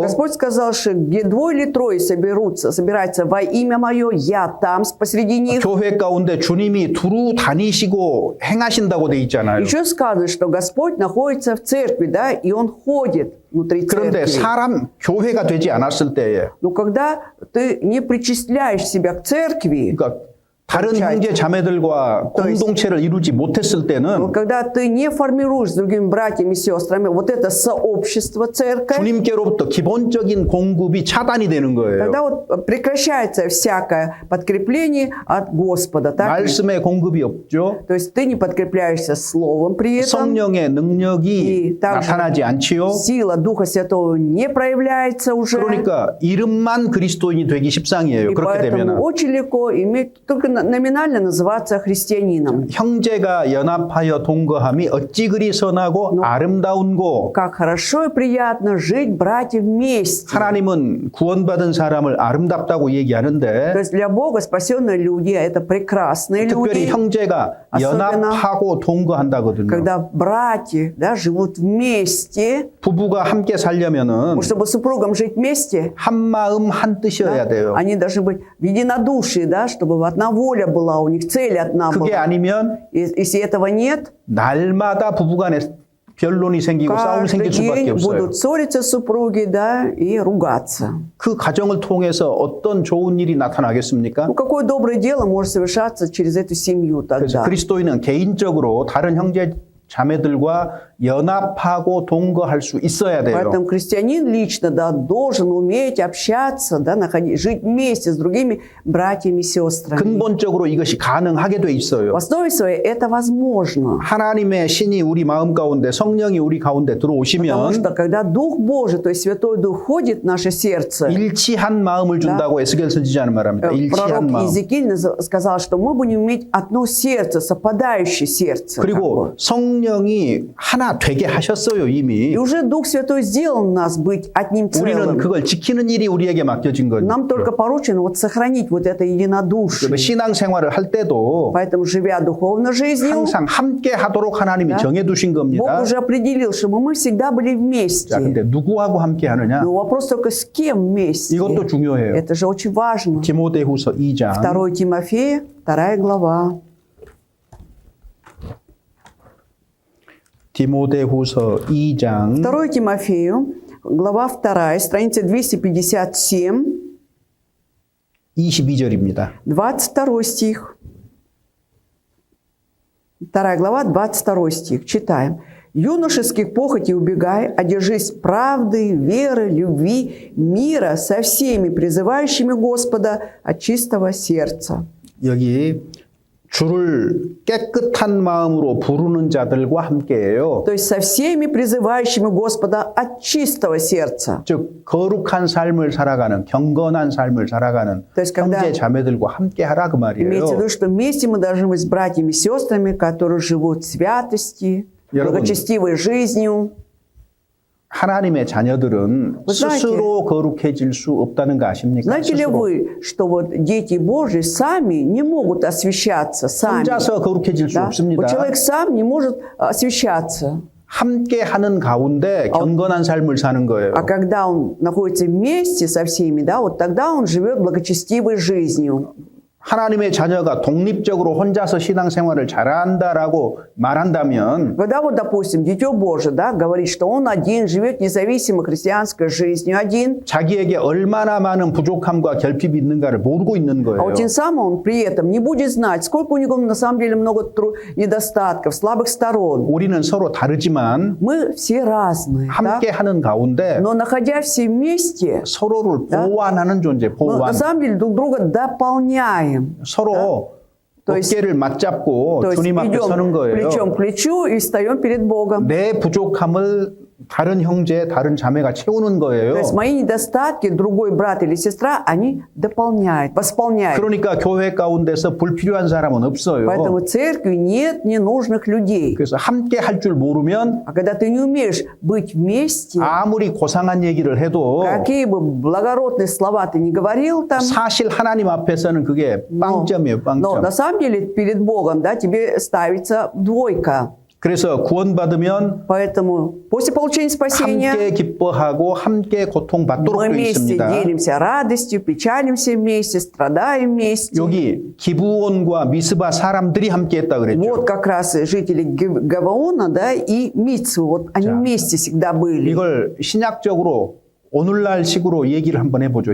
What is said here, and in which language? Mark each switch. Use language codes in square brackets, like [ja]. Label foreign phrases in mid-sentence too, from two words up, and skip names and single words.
[ru] Господь сказал, что где 2 или 3 собираются во имя Мое, я там посреди них. [ko] 교회 가운데 주님이 두루 다니시고 행하신다고 돼 있잖아요. [ru] Еще сказано, что Господь находится в церкви, да, и Он ходит внутри [ko] 그런데 [ru] церкви. [ko] 교회가 되지 않았을 때에 [ru] Но когда ты не причисляешь себя к церкви, [ko] 그러니까 다른 형제 자매들과 공동체를 이루지 못했을 때는 [ru] когда ты не формируешь с другими братьями и сестрами вот это сообщество церковь, [ko] 주님께로부터 기본적인 공급이 차단이 되는 거예요. [ru] тогда вот прекращается всякое подкрепление от Господа. Так? [ko] 말씀의 공급이 없죠. [ru] То есть ты не подкрепляешься словом при этом, [ko] 성령의 능력이 [ru] и также [ko] 나타나지 않지요. [ru] сила Духа Святого не проявляется уже. [ko] 그러니까 이름만 그리스도인이 되기 십상이에요. [ru] И [ko] 그렇게 [ru] поэтому [ko] 되면 [ru] очень легко иметь, только номинально называться христианином. [ko] 형제가 연합하여 동거함이 어찌 그리 선하고 아름다운고. [ru] Как хорошо и приятно жить, братья, вместе. [ko] 하나님은 구원받은 사람을 아름답다고 [ru] То [ko] 얘기하는데 [ru] есть для Бога спасенные люди – это прекрасные [ko] 특별히 [ru] люди. [ko] 형제가 [ru] особенно [ko] 연합하고 동거한다거든요. [ru] Когда братья, да, живут вместе, [ko] 부부가 함께 살려면은 [ru] чтобы супругам жить вместе, [ko] 한 마음 한 뜻이어야 돼요. [ru] они должны быть в единодушии, да, чтобы одна воля была, у них цель одна [ko] 그게 [ru] была. [ko] 아니면 [ru] Если этого нет, [ko] 날마다 부부간에 변론이 생기고 싸움이 [ru] каждый [ko] 생길 수밖에 [ru] день [ko] 없어요. [ru] будут ссориться супруги, да, и ругаться. [ko] 그 가정을 통해서 어떤 좋은 일이 나타나겠습니까? [ru] Ну, какое доброе дело может совершаться через эту семью [ko] 그래서 [ru] тогда? [ko] 그리스도인은 개인적으로 다른 형제 자매들과 연합하고 동거할 수 있어야 돼요. [ru] Поэтому христианин лично, да, должен уметь общаться, да, жить вместе с другими братьями и сестрами. [ko] 근본적으로 이것이 가능하게 돼 [ru] В [ko] 있어요. [ru] основе своей это возможно. [ko] 하나님의 신이 우리 마음 가운데 성령이 우리 가운데 [ru] Потому [ko] 들어오시면 [ru] что когда Дух Божий, то есть Святой Дух, входит в наше сердце, [ko] 일치한 마음을 준다고 에스겔 선지자는 말합니다. 일치한 [ru] пророк [ko] 마음. [ru] Иезекииль сказал, что мы будем иметь одно сердце, совпадающее сердце. [ko] 그리고 성령이 하나 되게 하셨어요, [ru] И [ko] 이미. [ru] уже Дух Святой сделал нас быть одним [ko] 우리는 [ru] целым. [ko] 그걸 지키는 일이 우리에게 맡겨진 거죠. [ru] Нам только поручено вот сохранить вот это единодушие. [ko] 신앙생활을 할 때도 [ru] Поэтому, живя духовной жизнью, [ko] 항상 함께 하도록 하나님이 [ru] Да. [ko] 정해두신 [ru] Бог [ko] 겁니다. [ru] уже определил, чтобы мы всегда были вместе. [ko] 자, 근데 누구하고 함께 하느냐? [ru] Но вопрос только с кем вместе. [ko] 이것도 중요해요. [ru] Это же очень важно. [ko] 디모데후서 2장 [ru] 2 Тимофея, 2 глава. [ko] 디모데후서 2장 [ru] 2 Тимофею, глава 2, страница 257, 22절입니다. 22 стих. 2 глава, 22 стих. Читаем. «Юношеских похотей убегай, одержись правды, веры, любви, мира со всеми призывающими Господа от чистого сердца». [ko] 여기 주를 깨끗한 마음으로 부르는 자들과 함께해요. [ru] То есть со всеми призывающими Господа от чистого сердца. [ko] 즉 거룩한 삶을 살아가는 경건한 삶을 살아가는 [ru] То есть когда [ko] 형제 자매들과 함께하라 그 [ru] имеется в [ko] 말이에요. [ru] виду, что вместе мы должны быть с братьями и сестрами, которые живут в святости, [ko] 여러분. [ru] благочестивой жизнью. [ko] 하나님의 자녀들은 [ru] Вы знаете, [ko] 스스로 거룩해질 수 없다는 거 아십니까? [ru] Знаете ли [ko] 스스로. [ru] вы, что вот дети Божьи сами не могут освящаться, сами? [ko] 혼자서 거룩해질 수 [ru] Да? [ko] 없습니다. [ru] Вот человек сам не может освящаться. [ko] 함께 하는 가운데 경건한 삶을 사는 거예요. [ru] А когда он находится вместе со всеми, да, вот тогда он живет благочестивой жизнью. [ko] 하나님의 자녀가 독립적으로 혼자서 신앙생활을 잘한다라고 말한다면 [ru] Когда вот, допустим, Дитё Божие, да, говорит, что он один, живет независимо христианской жизнью один, [ko] 자기에게 얼마나 많은 부족함과 결핍이 있는가를 모르고 있는 [ru] а [ko] 거예요. [ru] вот тем самым он при этом не будет знать, сколько у него на самом деле много недостатков, слабых сторон. [ko] 우리는 서로 다르지만 [ru] Мы все разные, да? [ko] 함께 하는 가운데 [ru] Но находясь все вместе, [ko] 서로를 [ru] Да. [ko] 보완하는 존재, [ru] мы [ko] 보완. [ru] на самом деле друг друга дополняем. [ko] 서로 [ru] То есть- [ko] 어깨를 맞잡고 [ru] То есть [ko] 주님 앞에 서는 [ru] идем [ko] 거예요. [ru] плечом к плечу и встаем перед Богом. [ko] 내 부족함을 다른 형제, 다른 자매가 채우는 거예요. [ru] То есть мои недостатки другой брат или сестра, они дополняют, восполняют. [ko] 그러니까 교회 가운데서 불필요한 사람은 없어요. [ru] Поэтому в церкви нет ненужных людей. [ko] 그래서 함께 할 줄 모르면 [ru] А когда ты не умеешь быть вместе, [ko] 아무리 고상한 얘기를 해도 [ru] какие бы благородные слова ты ни говорил там, [ko] 사실 하나님 앞에서는 그게 빵점이에요, [ru] но на [ko] 빵점. [ru] самом деле перед Богом, да, тебе ставится двойка. [ko] 그래서 구원받으면 [ru] Поэтому после получения спасения [ko] 함께 기뻐하고 함께 [ru] мы [ko] 고통받도록 되어 [ru] вместе [ko] 있습니다. [ru] делимся радостью, печалимся вместе, страдаем вместе. [ko] 여기 기브온과 미스바 사람들이 함께 했다 그랬죠. [ru] Вот как раз и жители Гаваона, да, и Мицвы, вот они [ko] 자, [ru] вместе всегда были. [ko] 이걸 신약적으로 오늘날 식으로 얘기를 한번 해보죠.